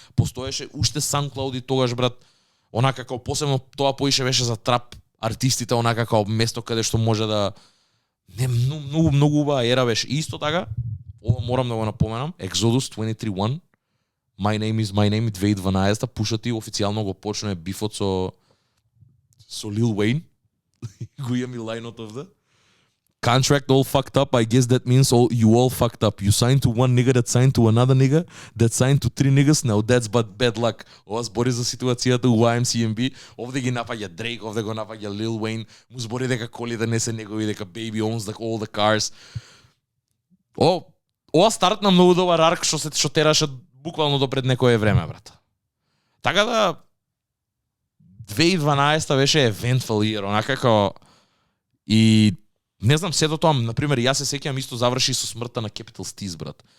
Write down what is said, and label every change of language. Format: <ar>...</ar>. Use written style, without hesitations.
<mk>Постоеше уште SoundCloud и тогаш, брат, онака како посебно тоа поише беше за трап артистите, онака како место каде што може да не многу убава ера беше. И исто така, ова морам да го напоменам, Exodus 23-1, My Name is My Name 2012, пушати официјално го почна бифот со Lil Wayne. Го имам и лајнот овде.</mk> <en>Contract all fucked up, I guess that means you all fucked up. You signed to one nigga that signed to another nigga that signed to 3 niggas, now that's but bad luck.</en> <mk>Ова збори за ситуацијата у YMCMB. Овде ги напаѓа Drake, овде го напаѓа Lil Wayne, му збори дека колите не се негови, дека</mk> <en>Baby owns like all the cars.</en> <mk>Ова стартна многу добар арк што тераше буквално до пред некое време, брат. Така да 2012 беше</mk> <en>eventful year,</en> <mk>онака како и не знам сето тоа, например, јас се сеќавам исто заврши со смртта на Capital Steez, брат.</mk>